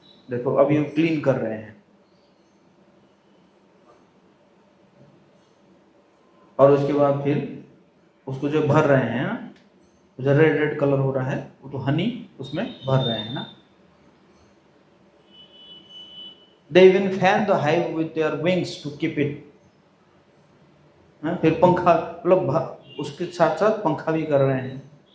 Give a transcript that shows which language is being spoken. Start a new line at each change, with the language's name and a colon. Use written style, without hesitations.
Hindi: देखो अभी हम क्लीन कर रहे हैं, और उसके बाद फिर उसको जो भर रहे हैं ना, जो रेड कलर हो रहा है, वो तो हनी उसमें भर रहे हैं ना।
English: They even fan the hive with their wings to keep it.
Hindi: फिर पंखा, मतलब उसके साथ साथ पंखा भी कर रहे हैं।